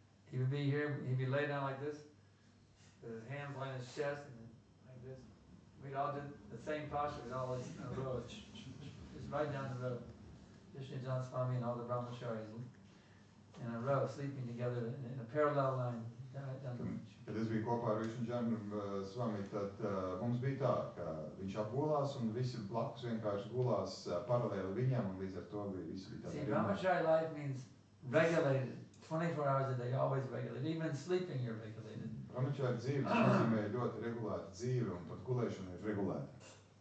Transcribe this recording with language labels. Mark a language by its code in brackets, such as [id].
[en] He would be here, he'd be laid down like this, with his hands on his chest, and like this. We'd all do the same posture, we'd all in a row, just right down the road. Vishnujan Swami and all the brahmacharis in a row, sleeping together in a parallel line. [lv] Kad es biju kopā ar Vishnujan Swami, tad mums bija tā, ka viņš apgulās un visi blakus vienkārši gulās paralēli viņam, un līdz ar to visi bija tādi. [en] See, brahmachari life means regulated, 24 hours a day, always regulated. Even sleeping you're regulated. [lv] Brahmachari dzīve nozīmē ļoti regulēta dzīve, un pat gulēšana ir regulēta.